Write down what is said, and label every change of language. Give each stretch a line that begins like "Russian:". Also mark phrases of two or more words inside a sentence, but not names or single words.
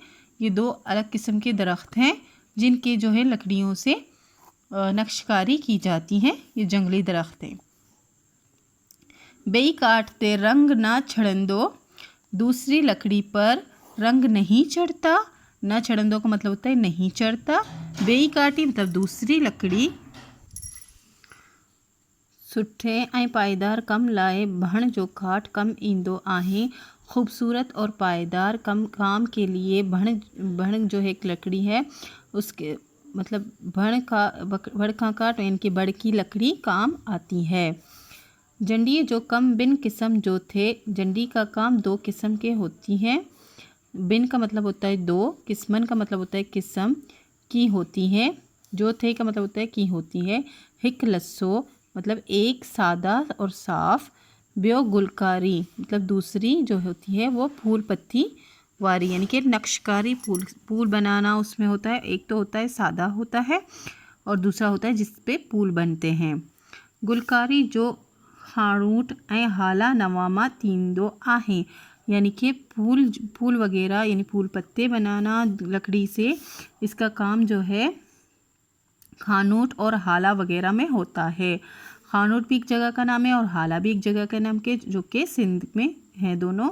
Hindi: ये दो अलग किस्म के दरख्त हैं जिनके जो है लकड़ियों से नक्शकारी की जाती है। ये जंगली दरख्त हैं।
Sindhi: बेई काटते रंग ना छड़ंदो।
Hindi: दूसरी लकड़ी पर रंग नहीं चढ़ता।
Sindhi: ना छड़ंदो
Hindi: का मतलब होता है नहीं चढ़ता।
Sindhi: बेई काटी
Hindi: मतलब दूसरी लकड़ी।
Sindhi: सुठे ऐं पायदार कम लाए भण जो काट कम ईंदो आहे।
Hindi: खूबसूरत और पायदार काम के लिए भण जो है एक लकड़ी है, उसके मतलब भण का काट यानी कि बड़ की लकड़ी काम आती है।
Sindhi: जंडी जो कम बिन किस्म जो थे।
Hindi: जंडी का काम दो किस्म के होती हैं। बिन का मतलब होता है दो, किस्मन का मतलब होता है किस्म की होती है।
Sindhi: जो थे
Hindi: का मतलब होता है की होती है।
Sindhi: हिक लस्सो
Hindi: मतलब एक सादा और साफ,
Sindhi: ब्यो गुलकारी
Hindi: मतलब दूसरी जो होती है वो फूल पत्ती वारी, यानी कि नक्शकारी फूल बनाना उसमें होता है। एक तो होता है सादा होता है और दूसरा होता है जिस पे फूल बनते हैं।
Sindhi: गुलकारी जो खाणूट ऐं हाला नवामा तींदो आहे,
Hindi: यानी कि फूल वगैरह यानी फूल पत्ते बनाना लकड़ी से, इसका काम जो है खानोट और हाला वगैरह में होता है। खानोट भी एक जगह का नाम है और हाला भी एक जगह का नाम के जो कि सिंध में है दोनों।